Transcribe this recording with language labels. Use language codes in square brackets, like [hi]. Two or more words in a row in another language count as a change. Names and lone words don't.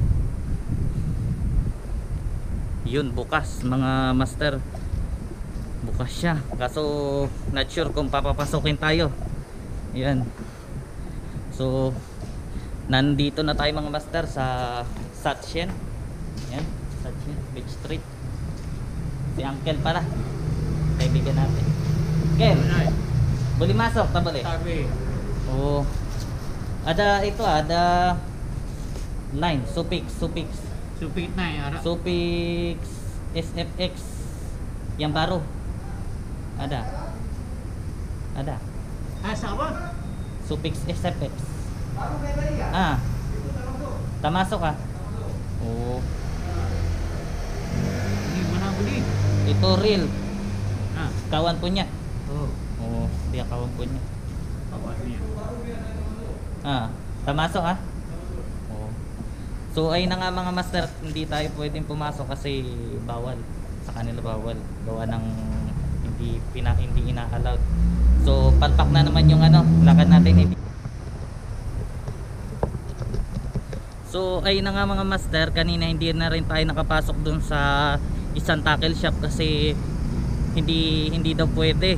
[tl] Yun, bukas mga master, bukas siya, kaso [en] not sure [tl] kung papapasokin tayo. Yan, so nandito na tayo mga master sa Satchen. Yan, Satchen Beach Street. Si Uncle pala, kaibigan natin. Ken, [ms] boleh masuk tak boleh? Oh, ada itu, ada line Supix Supix SFX yang baru ada Siapa? Supix SFX. Tak masuk ah? Oh, Ini mana beli? itu real, Nah, kawan punya. oh, Oh, dia kawan punya. bawahnya. Tak masuk ah? Oh. [tl] So ay na nga mga master, hindi tayo pwedeng pumasok kasi bawal. Sa kanila bawal. Gawa ng hindi ina-allowed. So palpak na naman yung ano, lakad natin. So ay na nga mga master, kanina hindi na rin tayo nakapasok dun sa isang tackle shop kasi hindi daw pwede.